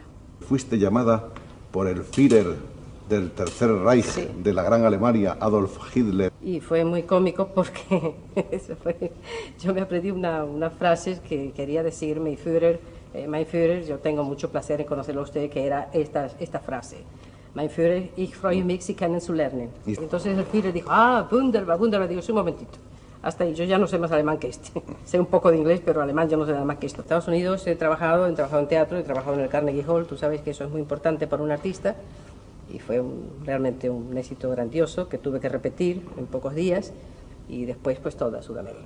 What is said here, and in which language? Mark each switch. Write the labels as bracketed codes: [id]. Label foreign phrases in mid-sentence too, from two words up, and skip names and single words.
[es] Fuiste llamada por el Führer del Tercer Reich, sí, de la Gran Alemania, Adolf Hitler. Y fue muy cómico porque yo me aprendí una frase que quería decir mi Führer, yo tengo mucho placer en conocerlo a usted, que era esta frase. [de] Mein Führer, ich freue mich, Sie kennen zu lernen. [es] Entonces el Führer dijo, [de] wunderbar, wunderbar. [es] Digo, sí, un momentito. Hasta ahí, yo ya no sé más alemán que este. Sé un poco de inglés, pero alemán yo no sé nada más que esto. En Estados Unidos he trabajado en teatro, he trabajado en el Carnegie Hall, tú sabes que eso es muy importante para un artista, y fue realmente un éxito grandioso que tuve que repetir en pocos días, y después pues toda Sudamérica.